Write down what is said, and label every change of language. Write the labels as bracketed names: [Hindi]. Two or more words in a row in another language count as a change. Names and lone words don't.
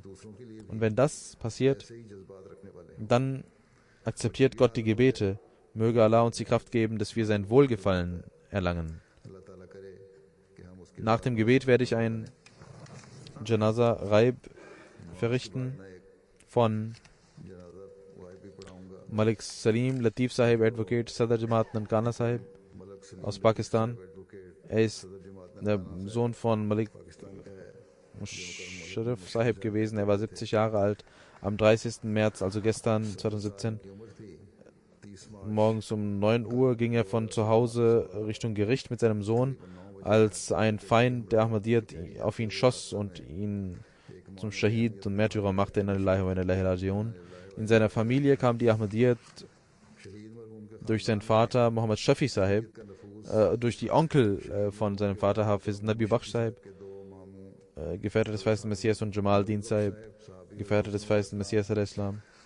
[German] Und wenn das passiert, dann akzeptiert Gott die Gebete. Möge Allah uns die Kraft geben, dass wir sein Wohlgefallen erlangen. Nach dem Gebet werde ich ein Janaza Raib verrichten von Malik Salim Latif Sahib, Advocate, Sadr Jamaat Nankana Sahib aus Pakistan. Er ist der Sohn von Malik Sharif Sahib gewesen. Er war 70 Jahre alt. Am 30. März, also gestern, 2017, morgens um 9 Uhr ging er von zu Hause Richtung Gericht mit seinem Sohn, als ein Feind der Ahmadiyyat auf ihn schoss und ihn zum Shahid und Märtyrer machte. [Arabic] إنا لله وإنا إليه راجعون. [German] In seiner Familie kam die Ahmadiyyat durch seinen Vater Muhammad Shafi Sahib, durch die Onkel von seinem Vater Hafiz Nabi Bakhsh Sahib, Gefährte des Verheißten Messias, und Jamal Din Sahib, Gefährte des Verheißten Messias al-Islam.